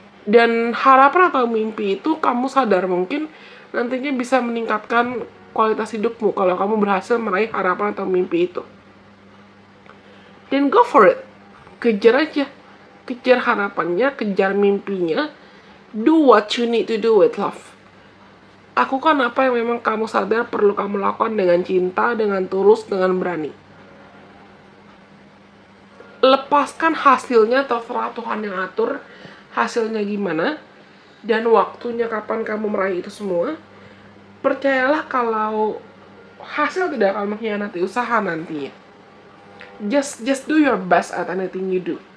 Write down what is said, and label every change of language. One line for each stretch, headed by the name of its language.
Indonesian: Dan harapan atau mimpi itu kamu sadar mungkin nantinya bisa meningkatkan kualitas hidupmu kalau kamu berhasil meraih harapan atau mimpi itu. Dan
English: go for it.
Indonesian: Kejar aja. Kejar harapannya, kejar mimpinya.
English: Do what you need to do with love.
Indonesian: Lakukan apa yang memang kamu sadar perlu kamu lakukan dengan cinta, dengan tulus, dengan berani. Lepaskan hasilnya, terserah Tuhan yang atur hasilnya gimana, dan waktunya kapan kamu meraih itu semua. Percayalah kalau hasil tidak akan mengkhianati usaha nantinya.
English: Just do your best at anything you do.